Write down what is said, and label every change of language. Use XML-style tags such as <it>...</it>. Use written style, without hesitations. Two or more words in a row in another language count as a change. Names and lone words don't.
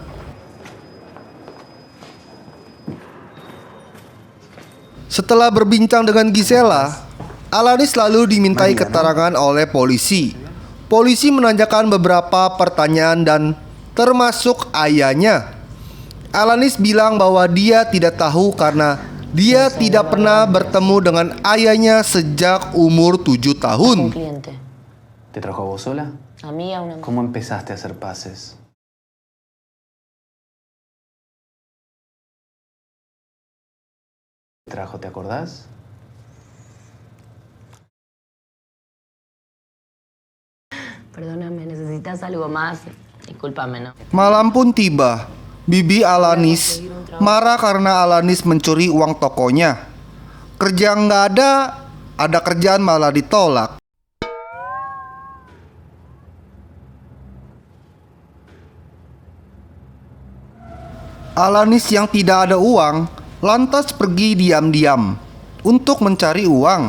<id>Setelah berbincang dengan Gisela, Alanis lalu dimintai keterangan oleh polisi. Polisi menanyakan beberapa pertanyaan dan termasuk ayahnya. Alanis bilang bahwa dia tidak tahu karena dia tidak pernah bertemu dengan ayahnya sejak umur 7 tahun.</id> <es>¿Te trajo a vos sola? A mí, a una. ¿Cómo empezaste a hacer pases? ¿Te trajo, te acordás? Perdóname, necesitas algo más. Discúlpame, ¿no?</es> <id>Malam pun tiba. Bibi Alanis marah karena Alanis mencuri uang tokonya. Kerja nggak ada kerjaan malah ditolak. Alanis yang tidak ada uang lantas pergi diam-diam untuk mencari uang.</id>